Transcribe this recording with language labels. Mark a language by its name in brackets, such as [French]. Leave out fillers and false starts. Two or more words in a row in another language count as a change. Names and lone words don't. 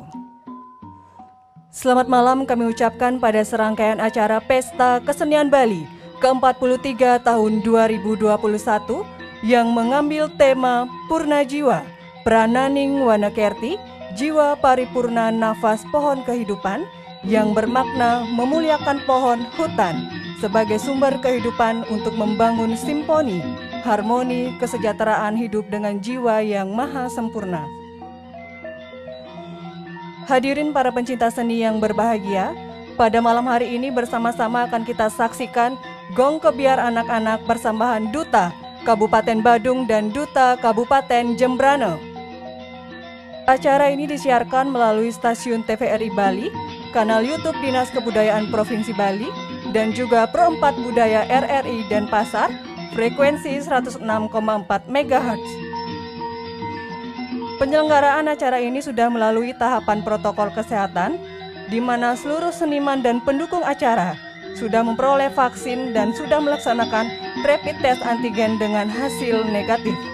[Indonesian] Selamat malam kami ucapkan pada serangkaian acara Pesta Kesenian Bali ke-43 tahun 2021 yang mengambil tema Purna Jiwa, Prananing Wanakerti, Jiwa Paripurna Nafas Pohon Kehidupan, yang bermakna memuliakan pohon hutan sebagai sumber kehidupan untuk membangun simponi, harmoni, kesejahteraan hidup dengan jiwa yang maha sempurna. Hadirin para pencinta seni yang berbahagia, pada malam hari ini bersama-sama akan kita saksikan Gong Kebiar Anak-anak persembahan Duta Kabupaten Badung dan Duta Kabupaten Jembrane. Acara ini disiarkan melalui stasiun TVRI Bali, kanal YouTube Dinas Kebudayaan Provinsi Bali, dan juga Pro 4 Budaya RRI Denpasar, frekuensi 106,4 MHz. Penyelenggaraan acara ini sudah melalui tahapan protokol kesehatan, di mana seluruh seniman dan pendukung acara sudah memperoleh vaksin dan sudah melaksanakan [English] rapid test [Indonesian] antigen dengan hasil negatif.